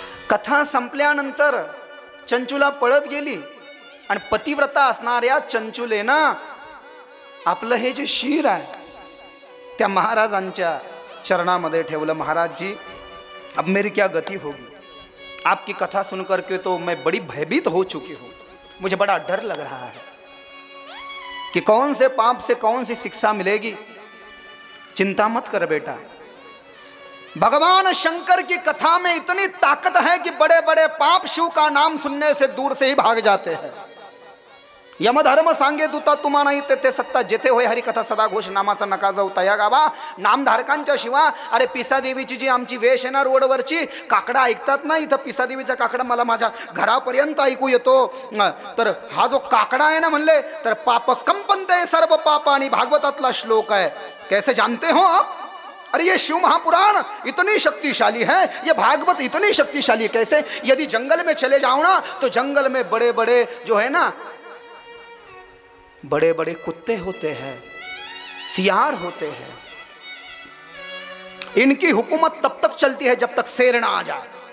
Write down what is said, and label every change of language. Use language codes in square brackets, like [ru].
[mr] कथा संपल्यानंतर चंचुला पळत गेली, आणि पतिव्रता असणाऱ्या चंचुलेनं आपलं हे जे शीर आहे त्या महाराजांच्या चरणामध्ये ठेवलं। [hi] महाराज जी, अब मेरी क्या गति होगी, आपकी कथा सुनकर के तो मैं बड़ी भयभीत हो चुकी हूँ, मुझे बड़ा डर लग रहा है कि कौन से पाप से कौन सी शिक्षा मिलेगी। चिंता मत कर बेटा, भगवान शंकर की कथा में इतनी ताकत है कि बड़े बड़े पाप शिव का नाम सुनने से दूर से ही भाग जाते हैं। [mr] यमधर्म सांगे दूता तुम्हा नाही तेथे सत्ता, जेथे होय हरिकथा सदा घोष, नामाचा नका जाऊ तया गावा, नामधारकांच्या शिवा। अरे पिसादेवीची जी आमची वेश आहे ना रोडवरची, काकडा ऐकतात ना, इथं पिसादेवीचा काकडा मला माझ्या घरापर्यंत ऐकू येतो, तर हा जो काकडा आहे ना म्हणले तर पाप कंपनते सर्व पाप, आणि भागवतातला श्लोक आहे, [hi] कैसे जानते हो आप? अरे ये शिव महापुराण इतनी शक्तिशाली है, ये भागवत इतनी शक्तिशाली है, कैसे? यदि जंगल में चले जाओ ना तो जंगल में बड़े बड़े जो है ना बड़े बड़े कुत्ते होते हैं, सियार होते हैं, इनकी हुकूमत तब तक चलती है जब तक शेर ना आ जाए।